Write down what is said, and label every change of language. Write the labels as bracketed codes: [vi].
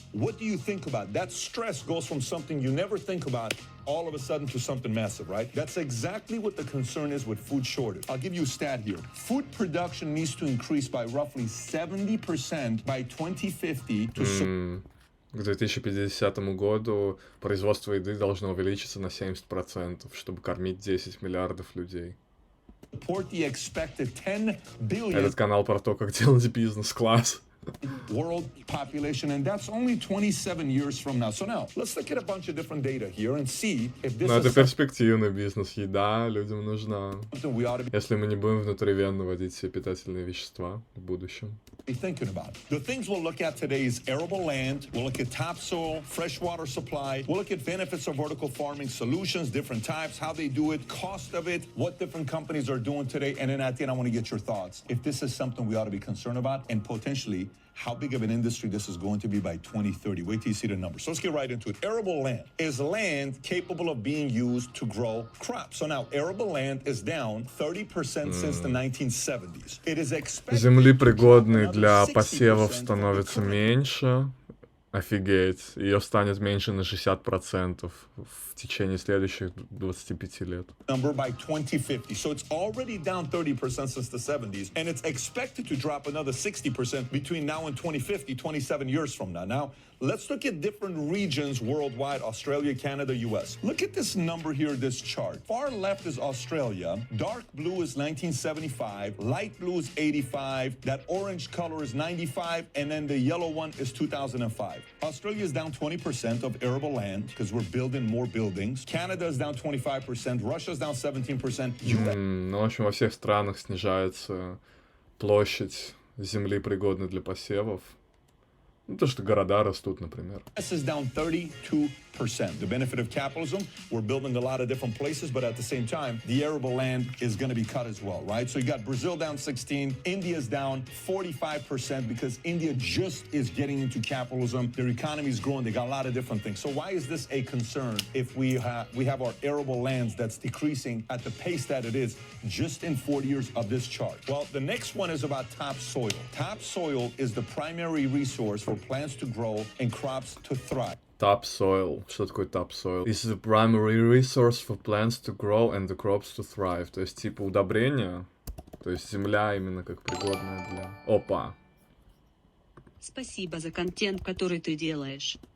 [en] What do you think about? That stress goes from something you never think about all of a sudden to something massive, right? That's exactly what the concern is with food shortage. I'll give you a stat here. Food production needs to increase by roughly 70% by 2050 to... [ru] К 2050 году производство еды должно увеличиться на 70%, чтобы кормить 10 миллиардов людей. [en] The expected 10 billion [ru] Этот канал про то, как делать бизнес-класс. [en] World population, and that's only 27 years from now. So now, let's look at a bunch of different data here and see if this [ru] Но это перспективный бизнес. Еда людям нужна. Если мы не будем внутривенно вводить все питательные вещества в будущем. [en] be thinking about. The things we'll look at today is arable land, we'll look at topsoil, freshwater supply, we'll look at benefits of vertical farming solutions, different types, how they do it, cost of it, what different companies are doing today, and then at the end I want to get your thoughts. If this is something we ought to be concerned about, and potentially how big of an industry this is going to be by 2030. Wait till you see the numbers. So let's get right into it. Arable land is land capable of being used to grow crops. So now arable land is down 30% since the 1970s. It is expected [ru] Земли, пригодной для посевов, становится меньше. Офигеть. Ее станет меньше на 60% в течение следующих 25 лет. [en] Number by 2050. So it's already down 30% since the 70s, and it's expected to drop another 60% between now and 2050, 27 years from now. Now, let's look at different regions worldwide, Australia, Canada, US. Look at this number here, this chart. Far left is Australia, dark blue is 1975, light blue is 85, that orange color is 95, and then the yellow one is 2005. Australia is down 20% of arable land because we're building more buildings. Canada is down 25%, Russia is down 17%. [ru] Ну, в общем, во всех странах снижается площадь земли, пригодной для посевов. Ну, то, что города растут, например. [en] US is down 32%. The benefit of capitalism, we're building a lot of different places, but at the same time, the arable land is going to be cut as well, right? So you got Brazil down 16, India's down 45% because India just is getting into capitalism. Their economy is growing. They got a lot of different things. So why is this a concern if we have our arable lands that's decreasing at the pace that it is just in 40 years of this chart? Well, the next one is about topsoil. Topsoil is the primary resource for plants to grow and crops to thrive. Topsoil. [ru] Что такое topsoil? [en] Is the primary resource for plants to grow and the crops to thrive. [ru] То есть, типа, удобрения. То есть, земля именно как пригодная для... Опа. Спасибо за контент, который ты делаешь.